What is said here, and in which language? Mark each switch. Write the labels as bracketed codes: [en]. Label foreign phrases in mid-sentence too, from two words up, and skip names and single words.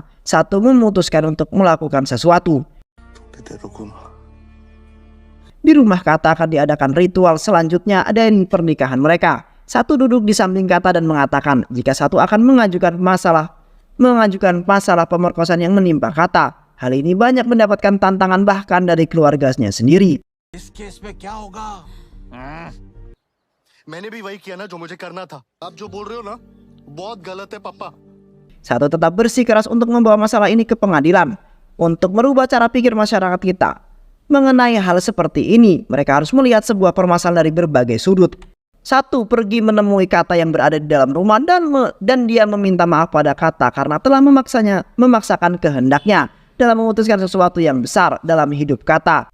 [id] Satu memutuskan untuk melakukan sesuatu. Di rumah Kata akan diadakan ritual selanjutnya dari pernikahan mereka. Satu duduk di samping Kata dan mengatakan jika Satu akan mengajukan masalah pemerkosaan yang menimpa Kata. Hal ini banyak mendapatkan tantangan bahkan dari keluarganya sendiri. [hi] मैंने भी वही किया ना जो मुझे करना था। आप जो बोल रहे हो ना बहुत गलत है पापा। [id] Satu tetap bersikeras untuk membawa masalah ini ke pengadilan untuk merubah cara pikir masyarakat kita. Mengenai hal seperti ini, mereka harus melihat sebuah permasalahan dari berbagai sudut. Satu pergi menemui Kata yang berada di dalam rumah dan dia meminta maaf pada Kata karena telah memaksakan kehendaknya dalam memutuskan sesuatu yang besar dalam hidup Kata.